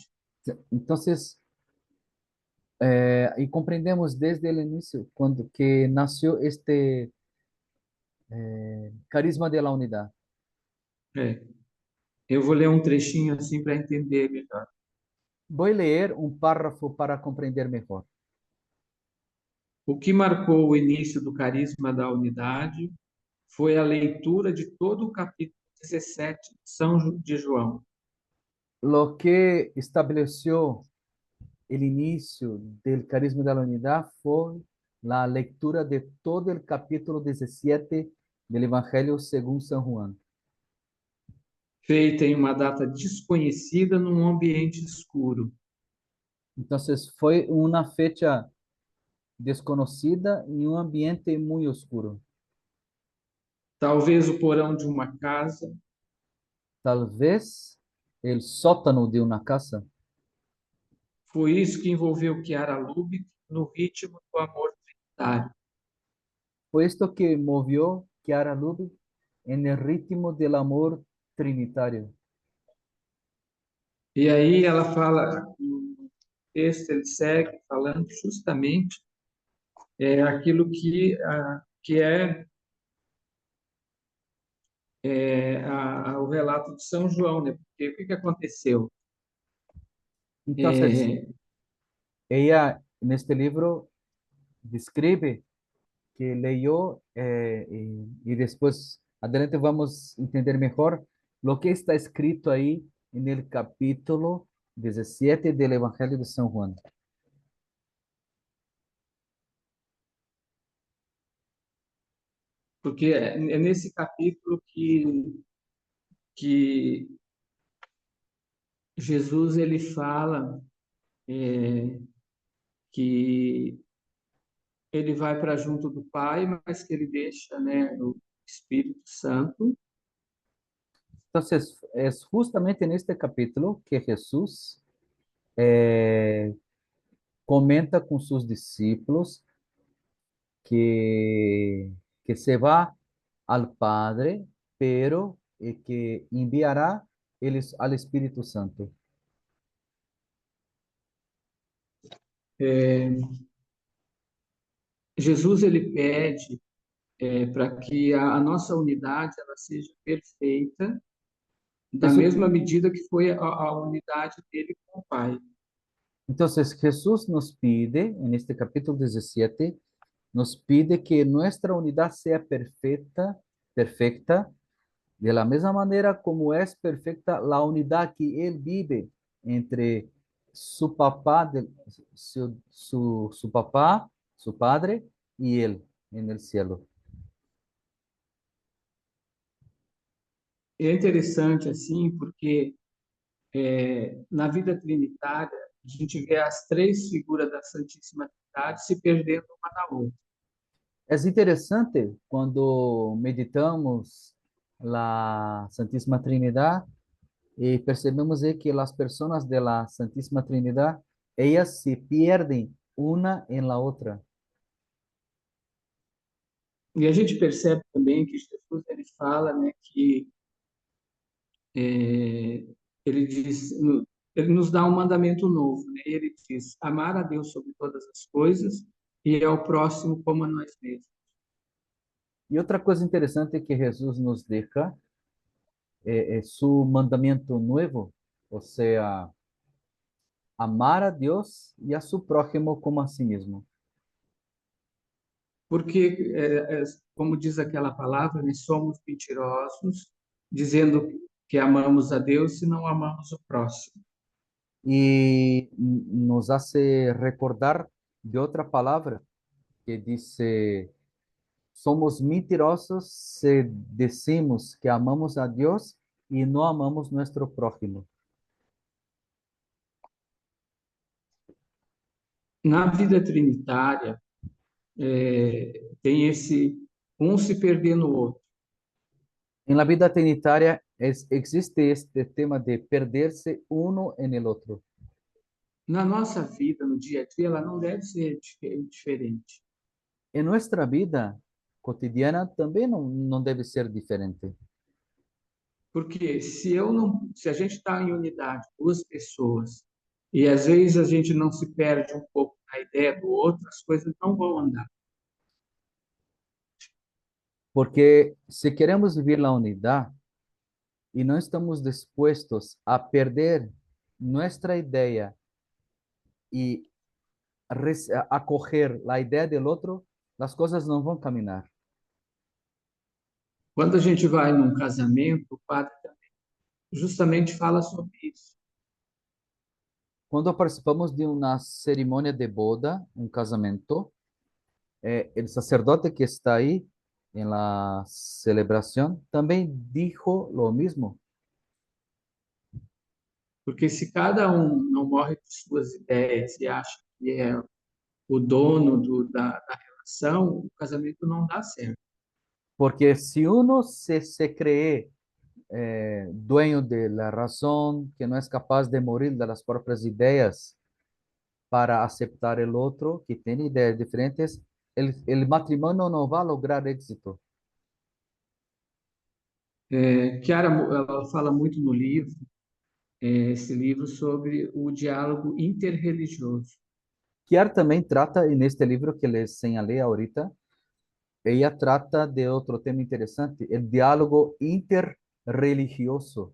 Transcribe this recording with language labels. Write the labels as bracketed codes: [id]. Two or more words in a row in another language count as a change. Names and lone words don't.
[es] entonces y comprendemos desde el inicio cuando que nació este carisma de la unidad. [pt] É. Eu vou ler um trechinho assim para entender melhor. [es] Voy a leer un párrafo para comprender mejor. [pt] O que marcou o início do carisma da unidade foi a leitura de todo o capítulo 17 de João. [es] Lo que estableció el inicio del carisma de la unidad fue la lectura de todo el capítulo 17 del Evangelio según San Juan. [pt] Feita em uma data desconhecida num ambiente escuro. [es] Entonces fue una fecha desconocida en un ambiente muy oscuro. [pt] Talvez o porão de uma casa, [es] Tal vez el sótano de una casa. [pt] foi isso que envolveu Chiara Lubbock no ritmo do amor trinitário. [es] Fue esto que movió Chiara Lubbock en el ritmo del amor trinitario. [pt] E aí ela fala, no texto ele segue falando justamente aquilo que o relato de São João, né? Porque o que aconteceu? [es] Entonces, [pt] É, [es] ella en este libro describe que leyó y después adelante vamos a entender mejor lo que está escrito ahí en el capítulo 17 del Evangelio de San Juan. [pt] porque é nesse capítulo que Jesus ele fala que ele vai para junto do Pai, mas que ele deixa, né, o Espírito Santo. [es] Entonces, es justamente en este capítulo que Jesús eh, comenta con sus discípulos que, que se va al Padre, pero que enviará al Espíritu Santo. [pt] É, Jesus ele pede para que a nossa unidade ela seja perfeita, da [es] Jesús, [pt] mesma medida que foi a unidade dele com o Pai. [es] entonces Jesús nos pide, en este capítulo 17, nos pide que nuestra unidad sea perfecta, perfecta, de la misma manera como es perfecta la unidad que Él vive entre su papá, su papá, su padre y Él en el cielo. [pt] É interessante assim, porque na vida trinitária a gente vê as três figuras da Santíssima Trindade se perdendo uma na outra. [es] Es interesante cuando meditamos la Santísima Trinidad y percebemos de que las personas de la Santísima Trinidad, ellas se pierden una en la otra. [pt] E a gente percebe também que Jesus ele fala, né, que é, ele diz, ele nos dá um mandamento novo, né? Ele diz: amar a Deus sobre todas as coisas e ao próximo como a nós mesmos. [es] Y otra cosa interesante que Jesús nos deja es su mandamiento nuevo, o sea, amar a Dios y a su prójimo como a sí mismo. [pt] Porque, como diz aquela palavra, né, somos mentirosos, dizendo que amamos a Deus e não amamos o próximo. [es] Y nos hace recordar de otra palabra que dice, somos mentirosos si decimos que amamos a Dios y no amamos nuestro prójimo. [pt] Na vida trinitária, tem esse um se perder no outro. [es] En la vida trinitaria existe este tema de perderse uno en el otro. [pt] Na nossa vida, no dia a dia, ela não deve ser diferente. [es] En nuestra vida cotidiana también no debe ser diferente. [pt] Porque se a gente está em unidade, duas pessoas, e às vezes a gente não se perde um pouco na ideia do outro, as coisas não vão andar. [es] Porque si queremos vivir la unidad y no estamos dispuestos a perder nuestra idea y acoger la idea del otro, las cosas no van a caminar. [pt] Quando a gente vai num casamento, o padre também justamente fala sobre isso. [es] Cuando participamos de una ceremonia de boda, un casamiento, el sacerdote que está ahí en la celebración también dijo lo mismo. [pt] Porque se cada um não morre de suas ideias e acha que é o dono da relação, o casamento não dá certo. [es] Porque si uno se cree dueño de la razón, que no es capaz de morir de las propias ideas para aceptar el otro, que tiene ideas diferentes, el matrimonio no va a lograr éxito. [pt] Chiara, ela fala muito no livro, esse livro sobre o diálogo interreligioso. [es] Kiar también trata en este libro que les señalé ahorita, ella trata de otro tema interesante, el diálogo interreligioso.